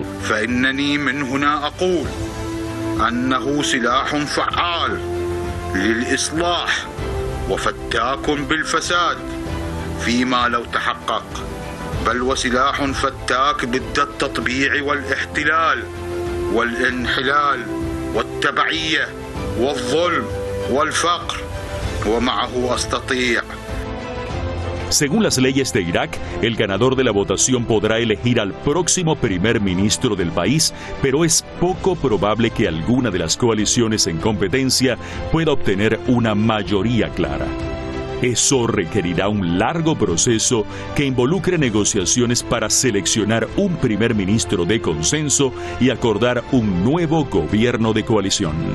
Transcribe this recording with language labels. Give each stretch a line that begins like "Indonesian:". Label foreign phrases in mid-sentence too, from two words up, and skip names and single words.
Arabic: فإنني من هنا أقول أنه سلاح فعال للإصلاح وفتاك بالفساد فيما لو تحقق، بل وسلاح فتاك ضد التطبيع والاحتلال والانحلال والتبعية والظلم والفقر، ومعه أستطيع.
Spanish: Según las leyes de Irak, el ganador de la votación podrá elegir al próximo primer ministro del país, pero es poco probable que alguna de las coaliciones en competencia pueda obtener una mayoría clara. Eso requerirá un largo proceso que involucre negociaciones para seleccionar un primer ministro de consenso y acordar un nuevo gobierno de coalición.